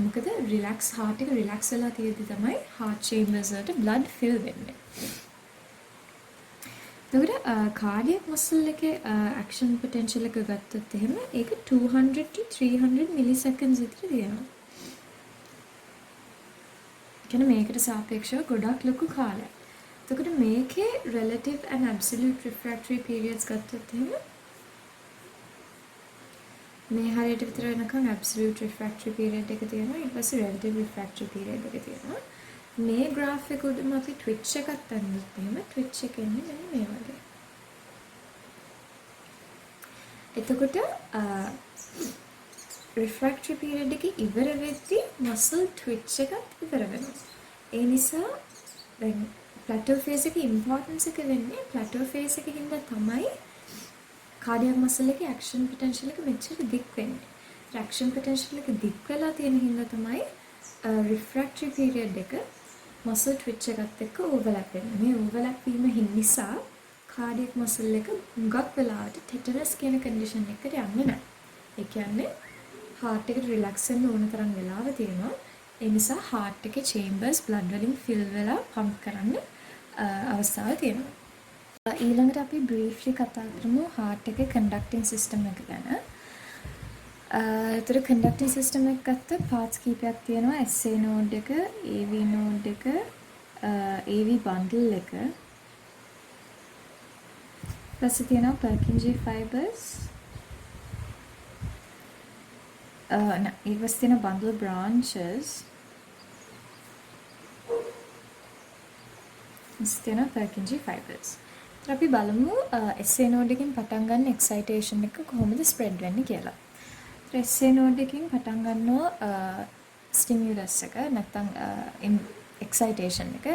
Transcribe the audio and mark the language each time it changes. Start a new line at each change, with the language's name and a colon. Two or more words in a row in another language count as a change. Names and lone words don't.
Sinhala: මොකද
English: relax heart
Sinhala: එක relax වෙලා තියෙද්දි තමයි
English: heart chambers
Sinhala: වලට
English: blood fill
Sinhala: වෙන්නේ. එතකොට
English: cardiac muscle
Sinhala: එකේ
English: action potential
Sinhala: එක ගත්තොත් එහෙම ඒක
English: 200 to 300 milliseconds
Sinhala: විතර තියෙනවා. කියන්නේ මේකට සාපේක්ෂව ගොඩක් ලොකු කාලයක්. එතකොට මේකේ
English: relative and absolute refractory periods
Sinhala: ගත්තොත් එහෙම මේ හරියට විතර වෙනකන්
English: absolute refractory period
Sinhala: එක තියෙනවා. ඊට පස්සේ
English: relative refractory period
Sinhala: එක තියෙනවා. මේ graph එක උඩම අපි twitch එකක් ගන්නොත් එහෙම twitch එක එන්නේ මෙන්න මේ වගේ. එතකොට
English: refractory period
Sinhala: එක ඉවර වෙද්දී
English: muscle twitch
Sinhala: එකත් ඉවර වෙනවා. ඒ නිසා දැන්
English: plateau phase
Sinhala: එකේ importance එක වෙන්නේ
English: plateau phase
Sinhala: එකේ හින්දා තමයි
English: cardiac muscle
Sinhala: එකේ
English: action potential
Sinhala: එක මෙච්චර දික් වෙන්නේ.
English: action potential
Sinhala: එක දික් වෙලා තියෙන හින්දා තමයි
English: refractory period
Sinhala: එක
English: muscle twitch
Sinhala: එකත් එක්ක overlap වෙන්නේ. මේ overlap වීම නිසා
English: cardiac muscle
Sinhala: එක හුඟක් වෙලාවට tetanus කියන condition එකට යන්නේ නැහැ. ඒ කියන්නේ heart එකට relax වෙන්න ඕන තරම් වෙලාව තියෙනවා. ඒ නිසා heart එකේ
English: chambers blood
Sinhala: වලින් fill වෙලා pump කරන්න අවස්ථාව තියෙනවා. ඊළඟට අපි briefly කතා කරමු heart එකේ
English: conducting system
Sinhala: එක ගැන. ඒතර
English: conducting system
Sinhala: එක ගත්ත parts කීපයක් තියෙනවා.
English: SA node
Sinhala: එක,
English: AV node
Sinhala: එක,
English: AV bundle
Sinhala: එක. ඊපස්සේ තියෙනවා
English: Purkinje fibers.
Sinhala: ඊපස්සේ තියෙනවා
English: bundle branches.
Sinhala: ඊපස්සේ තියෙනවා
English: Purkinje fibers.
Sinhala: අපි බලමු
English: SA node
Sinhala: එකකින් පටන් ගන්න excitation එක කොහොමද spread වෙන්නේ කියලා.
English: SA node
Sinhala: එකකින් පටන් ගන්නවා stimulus එක නැත්නම් excitation එක.